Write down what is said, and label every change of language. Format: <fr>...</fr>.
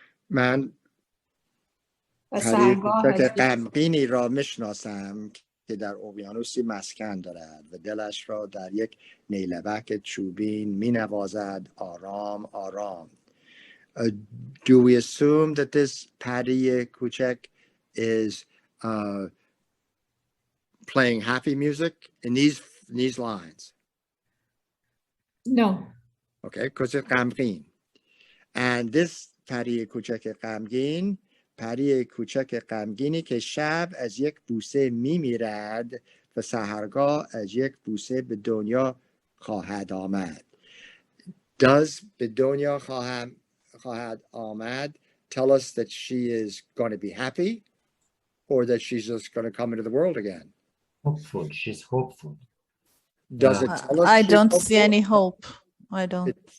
<fa>من پری کوچک غمگینی را میشناسم که در اقیانوسی مسکن دارد و دلش را در یک نیلبک چوبین می نوازد آرام آرام.</fa> <en>Do we assume that this</en> <fa>پری کوچک</fa> <en>is playing happy music in these lines? No. Okay, because it's غمگین. And this</en> <fa>پری کوچک غمگین، پری کوچک غمگینی که شب از یک بوسه میمیرد و سحرگاه از یک بوسه به دنیا خواهد آمد.</fa> <en>Does</en> <fa>به دنیا خواهد آمد</fa> <en>tell us that she is going to be happy or that she's just going to come into the world again? Hopeful. She's hopeful. Does it tell us I don't hopeful? see any hope. I don't.</en>